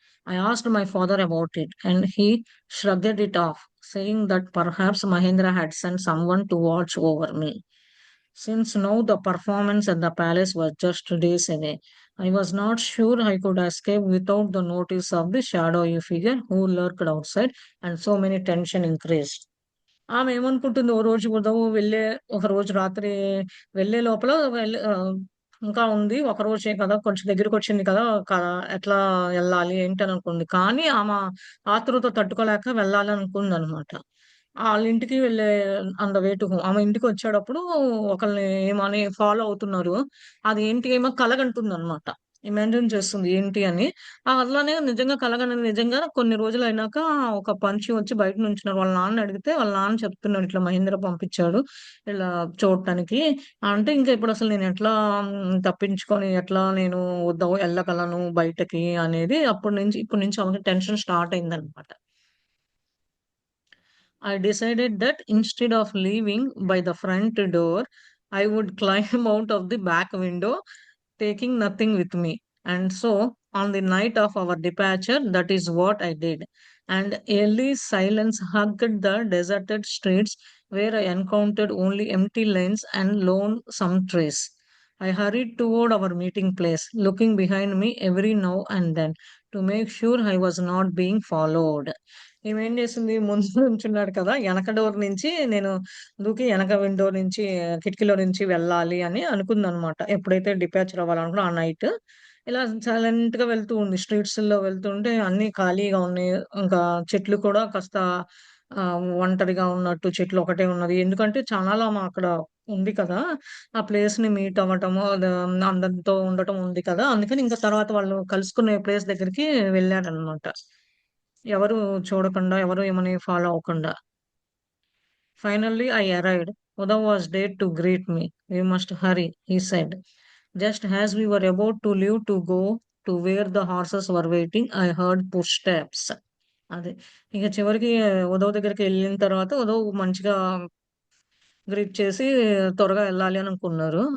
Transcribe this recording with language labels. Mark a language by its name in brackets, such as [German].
[English] I asked my father about it, and he shrugged it off, saying that perhaps Mahendra had sent someone to watch over me. Since now the performance at the palace was just days away, I was not sure I could escape without the notice of the shadowy figure who lurked outside, and so many tension increased. [Telugu] ఆమె ఏమనుకుంటుంది ఓ రోజు ఉదయం ఒక రోజు రాత్రి వెళ్ళే లోపల ఇంకా ఉంది. ఒక రోజే కదా! కొంచెం దగ్గరకొచ్చింది కదా! క ఎట్లా ఎళ్ళాలి ఏంటి అని అనుకుంది. కానీ ఆమె ఆతృత తట్టుకోలేక వెళ్ళాలనుకుందనమాట. ఆళ్ళింటికి వెళ్ళే [English] On the way to home. [Telugu] ఆమె ఇంటికొచ్చేటప్పుడు ఒకళ్ళని ఏమని ఫాలో అవుతున్నారు. అది ఏంటి ఏమో కలగంటుందనమాట. ఇమాజిన్ చేస్తుంది ఏంటి అని. అలానే నిజంగా కలగనని నిజంగా కొన్ని రోజులయినాక ఒక పంచి వచ్చి బయట నుంచున్నారు. వాళ్ళ నాన్నని అడిగితే వాళ్ళ నాన్న చెప్తున్నాడు. ఇట్లా మహేంద్ర పంపించాడు. ఇలా చూడటానికి. అంటే ఇంక ఇప్పుడసలు నేనెట్లా తప్పించుకొని ఎట్లా నేను ఎళ్ళగలను బయటకి అనేది ఇప్పటి నుంచి ఆమెకి టెన్షన్ స్టార్ట్ అయిందనమాట. [English] I decided that instead of leaving by the front door, I would climb out of the back window, taking nothing with me. And so, on the night of our departure, that is what I did. And early silence hugged the deserted streets where I encountered only empty lanes and lonesome trees. I hurried toward our meeting place, looking behind me every now and then to make sure I was not being followed. [Telugu] ఈమేం చేసింది ముందు నుంచున్నాడు కదా! ఎనక door నుంచి నేను దూకి ఎనక window నుంచి కిటికీలో నుంచి వెళ్ళాలి అని అనుకుందనమాట. ఎప్పుడైతే డిపాచర్ అవ్వాలనుకున్నో ఆ నైట్. ఇలా సైలెంట్‌గా వెళ్తూ ఉంది. స్ట్రీట్స్‌లో వెళ్తుంటే అన్నీ ఖాళీగా ఉన్నాయి. ఇంకా చెట్లు కూడా కాస్త ఒంటరిగా ఉన్నట్టు చెట్లు ఒకటే ఉన్నది. ఎందుకంటే చాలా అక్కడ ఉంది కదా! ఆ ప్లేస్‌ని మీట్ అవ్వటము అందరితో ఉండటం ఉంది కదా! అందుకని ఇంకా తర్వాత వాళ్ళు కలుసుకునే ప్లేస్ దగ్గరికి వెళ్ళారనమాట. ఎవరు చూడకుండా, ఎవరు ఏమని ఫాలో అవ్వకుండా. [English] Finally, I arrived. Uda was there to greet me. We must hurry, he said. Just as we were about to leave to go to where the horses were waiting, I heard footsteps. [Telugu] అదే. ఇక చివరికి ఉదవ్ దగ్గరికెళ్ళిన తర్వాత ఉదవ్ మంచిగా greet చేసి త్వరగా ఎళ్ళాలి అని అనుకున్నారు.